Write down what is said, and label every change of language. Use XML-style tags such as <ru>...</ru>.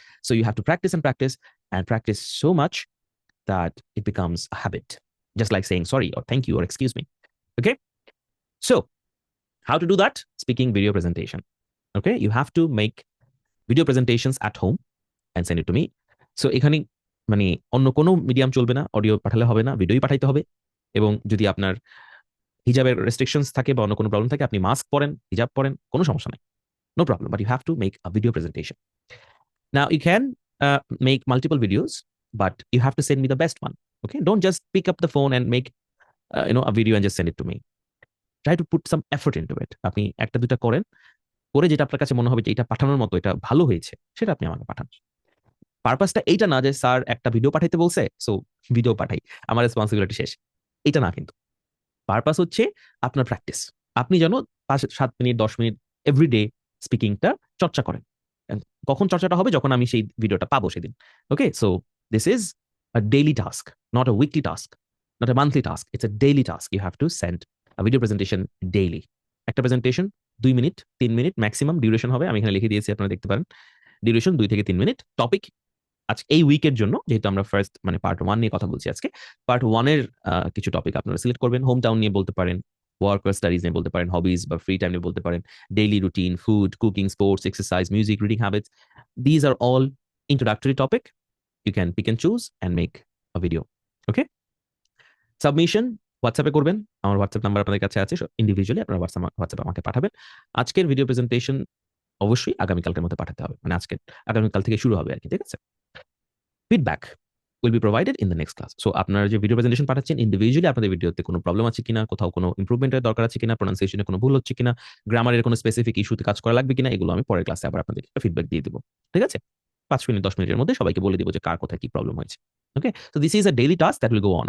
<en>So you have to practice and practice so much that it becomes a habit, just like saying sorry or thank you or excuse me. Okay. So how to do that? Speaking video presentation. Okay. You have to make video presentations at home and send it to me.</en> <bn>So এখানে মানে অন্য কোনো medium চলবে না, audio পাঠালে হবে না, ভিডিওই পাঠাইতে হবে। এবং যদি আপনার হিজাবের রেস্ট্রিকশনস থাকে বা অন্য কোনো প্রবলেম থাকে, আপনি মাস্ক পরেন, হিজাব পরেন, কোনো সমস্যা নাই।</bn> <en>No problem, but you have to make a video presentation. Now you can make multiple videos, but you have to send me the best one. Okay, don't just pick up the phone and make a video and just send it to me. Try to put some effort into it.</en> <bn>আপনি একটা দুটা করেন, করে যেটা আপনার কাছে মনে হবে যে এটা পাঠানোর মতো, এটা ভালো হয়েছে, সেটা আপনি আমাকে পাঠান। পারপাসটা এইটা না যে স্যার একটা ভিডিও পাঠাইতে বলছে সো ভিডিও পাঠাই, আমার রেসপন্সিবিলিটি শেষ, এটা না। কিন্তু পারপাস হচ্ছে আপনার প্র্যাকটিস। আপনি যেন 5-7 মিনিট 10 মিনিট এভরিডে স্পিকিংটা চর্চা করেন। কখন চর্চাটা হবে? যখন আমি সেই ভিডিওটা পাবো সেদিন।</bn> <en>Okay, so this is a daily task, not a weekly task, not a monthly task, it's a daily task. You have to send a video presentation daily.</en> <bn>একটা presentation 2 minute 3 minute maximum duration হবে। আমি এখানে লিখে দিয়েছি, আপনারা দেখতে পারেন। Duration 2 থেকে 3 মিনিট। টপিক আজকে এই উইকের জন্য, যেহেতু আমরা ফার্স্ট মানে পার্ট 1 নিয়ে কথা বলছি আজকে, পার্ট 1 এর কিছু টপিক আপনারা সিলেক্ট করবেন। হোম টাউন নিয়ে বলতে পারেন, ওয়ার্ক আর স্টাডিজ নিয়ে বলতে পারেন, হবিজ বা ফ্রি টাইম নিয়ে বলতে পারেন, daily routine, food, cooking, sports, exercise, music, reading habits.</bn> <en>These are all introductory topic. You can pick and choose and make a video. Okay?</en> <bn>Submission হোয়াটসঅ্যাপে করবেন। আমার হোয়াটসঅ্যাপ নাম্বার আপনাদের কাছে আছে। ইন্ডিভিজুয়ালি আপনারা হোয়াটসঅ্যাপে আমাকে পাঠাবেন। আজকের ভিডিও প্রেজেন্টেশন অবশ্যই আগামীকালকের মধ্যে পাঠাতে হবে, মানে আগামীকাল থেকে শুরু হবে আর কি। ঠিক আছে?</bn> <en>Feedback will be provided in the next class.</en> <bn>So আপনারা যে ভিডিও প্রেজেন্টেশন পাঠাচ্ছেন, ইন্ডিভিজুয়ালি আপনাদের ভিডিওতে কোনো প্রবলেম আছে কিনা, কোথাও কোনো ইমপ্রুভমেন্টের দরকার আছে কিনা, প্রোনাউন্সিয়েশনে কোনো ভুল হচ্ছে কিনা, গ্রামারের কোনো স্পেসিফিক ইস্যুতে কাজ করা লাগবে কিনা, এগুলো আমি পরের ক্লাসে আবার আপনাদের ফিডব্যাক দিয়ে দিব। ঠিক আছে? 5 মিনিট 10 মিনিটের মধ্যে সবাইকে বলে দিব যে কার কোথায় কি প্রবলেম হয়েছে।</bn> <en>Okay, so this is a daily task that will go on.</en>